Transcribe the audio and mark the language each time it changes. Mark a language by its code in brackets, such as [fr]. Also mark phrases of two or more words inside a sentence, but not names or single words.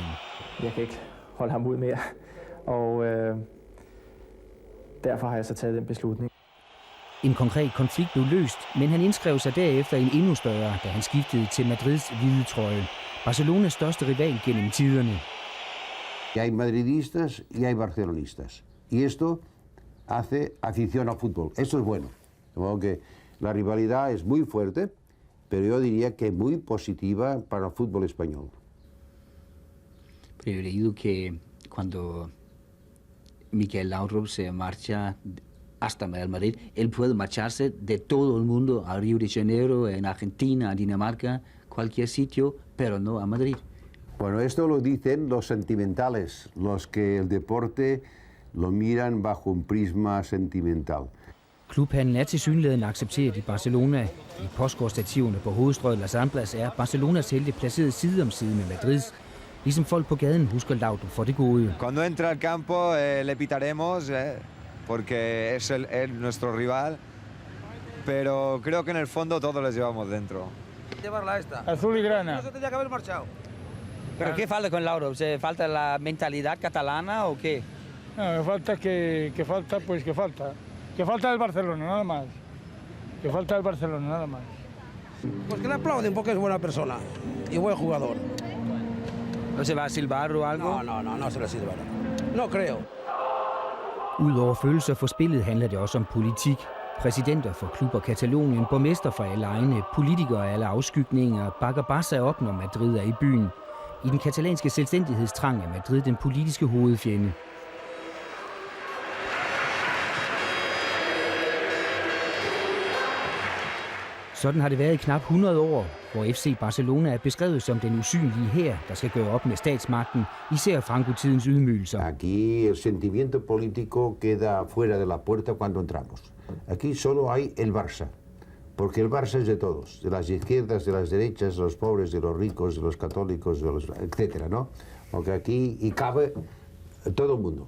[da] Jeg kan ikke holde ham ud mere, og derfor har jeg så taget den beslutning. En konkret konflikt blev løst, men han indskrev sig derefter en endnu større, da han skiftede til Madrids hvide trøje. Barcelonas største rival gennem tiderne. [es] Hay madridistas y hay barcelonistas. Y esto hace afición al fútbol. Esto es bueno. De modo que la rivalidad es muy fuerte, pero yo diría que muy positiva para el fútbol español. He leído que cuando Michael Laudrup se marcha hasta Real Madrid, él puede marcharse de todo el mundo a Río de Janeiro, en Argentina, a Dinamarca, cualquier sitio, pero no a Madrid. Bueno, esto lo dicen los sentimentales, los que el deporte lo miran bajo un prisma sentimental. [da] Klubhandlen er tilsyneladende accepteret i Barcelona. I postgårdstativerne på hovedstrøget Las Ramblas er Barcelonas helte placeret side om side med Madrids. Ligesom folk på gaden husker Laudrup for det gode. [es] Cuando entra al campo le pitaremos porque es nuestro rival, pero creo que en el fondo todos les llevamos dentro. Llevarla esta. Azul y grana. No se tenía que haber marchado. ¿Pero qué falta con Laudrup? ¿Se falta la mentalidad catalana o qué? No, falta que falta, pues que falta. Que falta el Barcelona, nada más. Que falta el Barcelona, nada más. Pues que le aplauden porque es buena persona y buen jugador. ¿No se va a silbar o algo? No se le silbará. No creo. [da] Udover følelser for spillet handler det også om politik. Præsidenter for klubber Katalonien, borgmester for alle egne, politikere af alle afskygninger bakker Barca op, når Madrid er i byen. I den katalanske selvstændighedstrang er Madrid den politiske hovedfjende. Sådan har det været i knap 100 år, hvor FC Barcelona er beskrevet som den usynlige hær, der skal gøre op med statsmagten, især Franco-tidens ydmygelser. [es] Aquí el sentimiento político queda fuera de la puerta cuando entramos. Aquí solo hay el Barça, porque el Barça es de todos, de las izquierdas, de las derechas, de los pobres, de los ricos, de los católicos, de los etcétera, ¿no? Porque aquí y cabe todo el mundo.